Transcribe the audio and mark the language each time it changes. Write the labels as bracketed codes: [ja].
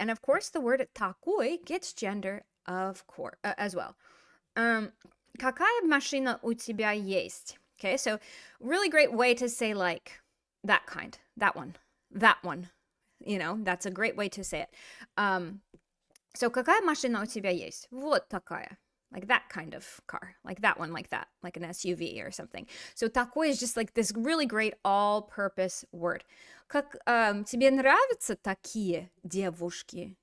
[en] And of course, the word такой gets gender, of course, as well. [ru] Какая машина у тебя есть? [en] Okay, so really great way to say like that kind, that one. You know, that's a great way to say it. [ru] So какая машина у тебя есть? Вот такая. [en] Like that kind of car, like that one, like that, like an SUV or something. So такой is just like this really great all-purpose word. [ru] Тебе нравятся такие девушки?